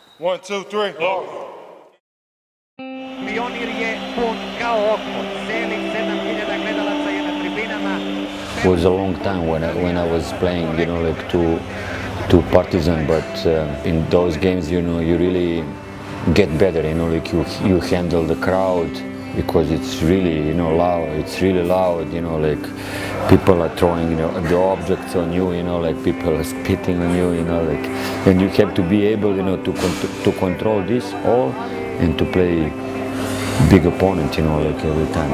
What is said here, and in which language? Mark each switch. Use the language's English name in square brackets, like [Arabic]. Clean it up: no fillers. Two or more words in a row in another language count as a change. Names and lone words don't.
[English] 1, 2, 3, go! [Serbian] Pionir je pun kao oko, celih 7000 gledalaca je na tribinama. [English] It was a long time when I was playing, like to Partizan, but in those games, you really get better, like you handle the crowd because it's really, loud. It's really loud, like people are throwing, the objects on you, like people are spitting on you, like, and you have to be able, to control this all and to play big opponent, like every time.